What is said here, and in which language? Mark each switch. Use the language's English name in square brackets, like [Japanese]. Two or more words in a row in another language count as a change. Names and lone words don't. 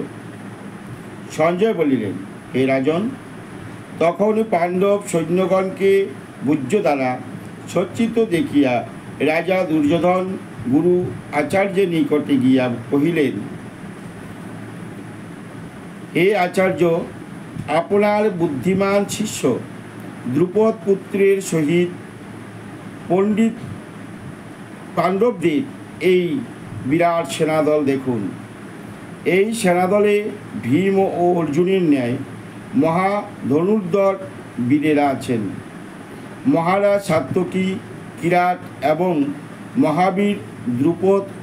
[Bangla] संजय বলিলেন, হে রাজন, তখন পাণ্ডব সৈন্যগণকে ভুজ দ্বারা সজ্জিত দেখিয়া রাজা দুর্যোধন গুরু আচার্য নিকটে গিয়া কহিলেন, হে আচার্য, আপনার বুদ্ধিমান শিষ্য দ্রুপদ পুত্রের সহিত পণ্ডিত পাণ্ডবদের এই বিরাট সেনাদল দেখুন। এই সেনাদলে ভীম ও অর্জুনের ন্যায় মহা ধনুর্ধর বীরেরা আছেন। মহারাজ সাত্যকী, কিরাট এবং মহাবীর দ্রুপদ,